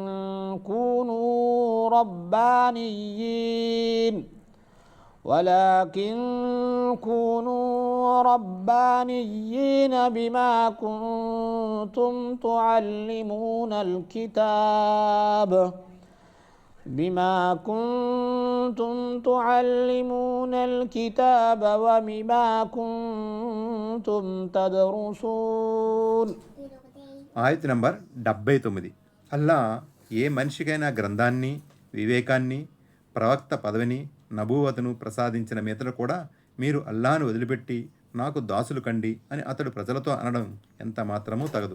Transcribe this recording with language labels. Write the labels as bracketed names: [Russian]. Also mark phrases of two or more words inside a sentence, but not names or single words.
[Arabic] كونوا ربانيين بما كنتم تعلمون الكتاب وبما كنتم تدرسون. [Telugu] ఆయత్ నంబర్ 79. అల్లా ఏ మనిషికైనా గ్రంథాన్ని, వివేకాన్ని, ప్రవక్త పదవిని, నబూవతను ప్రసాదించిన మీదట కూడా మీరు అల్లాను వదిలిపెట్టి నాకు దాసులు కండి అని అతడు ప్రజలతో అనడం ఎంత మాత్రమూ తగదు.